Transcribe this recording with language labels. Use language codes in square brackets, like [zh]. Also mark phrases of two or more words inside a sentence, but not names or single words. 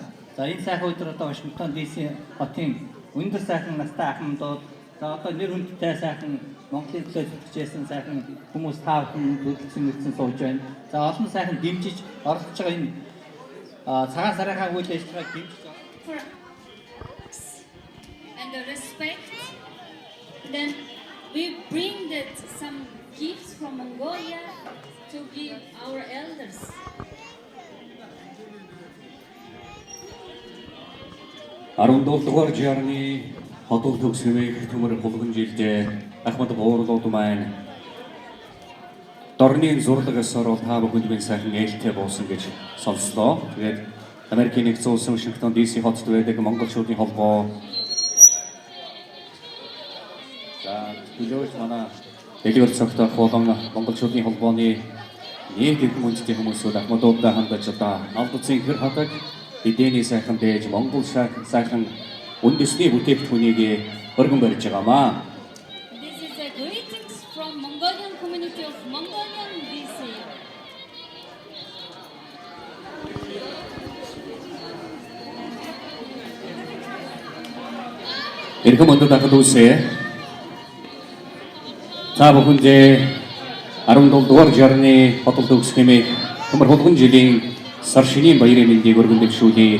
[mn] За энэ сайхан өдөр одоо Вашингтон DC хотын өндөр сайхан настай ахмадууд за одоо нэр хүндтэй сайхан Монголын төлөө зүтгэжсэн сайхан хүмүүс та бүхэн төрөлцсөн мөрцөн сууж байна. За олон сайхан дэмжиж оролцож байгаа энэ цагаан сарынхаа үйл ажиллагааг дэмжиж [en] And the respect, then we bring that some gifts from Mongolia to give our elders. [mn] Дугаар жарны хотол төгс хэмээх төмөр хулган жилд Ахмад буурлууд маань дорны зурлаг ёсоор та бүхэнд минь сайхан ээлтэй болсон гэж сонслоо. Тэгээд Америкийн нэгдсэн улсын Вашингтон DC хотод байдаг монголчуудын холбоо за төлөөж манай дэлгүүр цогтойх болон монголчуудын холбооны нэг их хүндэтгэл хүмүүсүүд Ахмадуудаа хандаж одоо албацын хэр хадаг эдний сайхан дээж Монгол сайхан үндэсний бүтээгдэхүүнийг өргөн барьж байгаамаа. [en] This is a greetings from Mongolian community of Mongolian DC. [mn] Эрхэм хүндэт ахад үсэ. Та бүхэндээ 17 дугаар жарны хотол төгс хэмээх төмөр хулган жилийн сар шинийн баярын мэндийг өргөн дэвшүүлье.